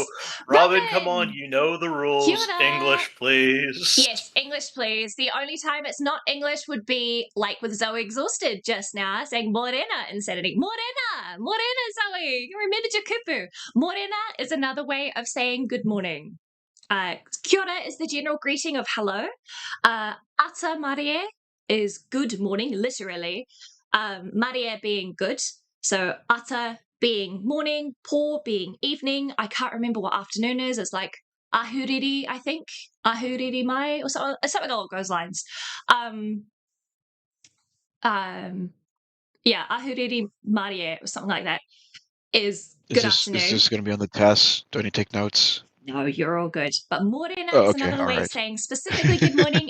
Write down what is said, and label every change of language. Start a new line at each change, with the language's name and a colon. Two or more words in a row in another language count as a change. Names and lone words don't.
English: Robin, come on, you know the rules. English, please. Yes, English, please. The only time it's not English would be like with Zoe Exhausted just now, saying Morena Insanity.
Māori: Morena! Morena, Zoe!
English: You remembered your kupu. Morena is another way of saying good morning.
Māori: Kia ora
English: is the general greeting of hello.
Māori: Ata Marie
English: is good morning, literally. Marie being good. So Ata being morning, po being evening. I can't remember what afternoon is. It's like ahuriri, I think.
Māori: Ahuriri mai
English: or something along those lines.
Māori: Ahuriri marie
English: or something like that is good afternoon. Is this going to be on the test? Do I need to take notes? No, you're all good. But morena is another way of saying specifically good morning.